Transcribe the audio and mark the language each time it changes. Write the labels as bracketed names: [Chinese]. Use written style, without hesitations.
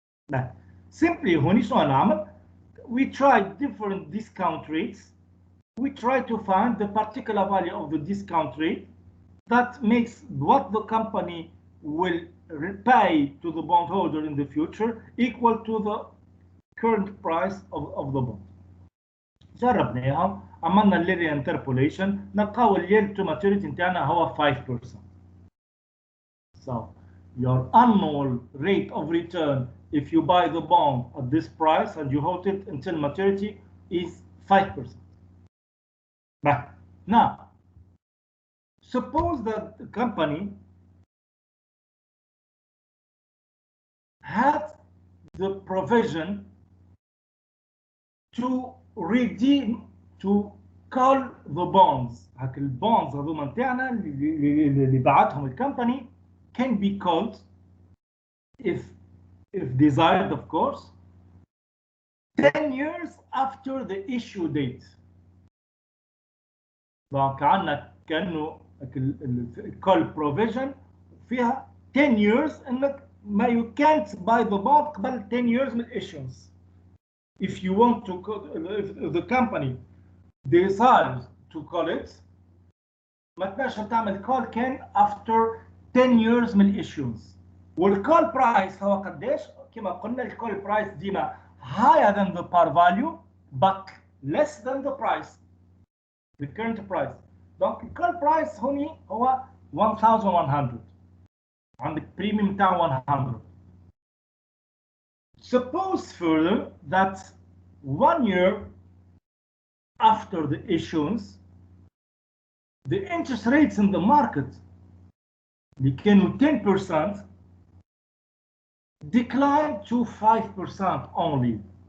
[English] Now, simply [Arabic] هوني شنو نعمل؟ [English] We tried different discount rates. We try to find the particular value of the discount rate that makes what the company will repay to the bondholder in the future equal to the current price of the bond. [Arabic] جربناها عملنا الليري انتربوليشن نلقاو اليل تو ماتوريتي نتاعنا هو 5%. [English] So your annual rate of return if you buy the bond at this price and you hold it until maturity is 5%. But now, suppose that the company had the provision to redeem, to call the bonds. [Arabic] هاك البونز هذوما نتاعنا اللي بعتهم الكمباني [English] can be called if desired of course 10 years after the issue date. [Arabic] دونك عندنا كانه الكول بروفيجن فيها 10 years انك ما [English] you can't buy the bond [Arabic] قبل 10 years من issuance. [English] If you want to if the company decides to call it [Arabic] ما تنجمش تعمل [English] call كان after 10 years من issuance. والcall price [Arabic] هو قداش؟ كما قلنا [English] الcall price ديما higher than the par value but less than the price. The current price. Donc the current price [Arabic] هوني هو [English] 1100. [Arabic] عندك premium تاع 100. [English] Suppose further that 1 year after the issuance, the interest rates in the market [Arabic] اللي كانوا [English] 10% declined to 5% only.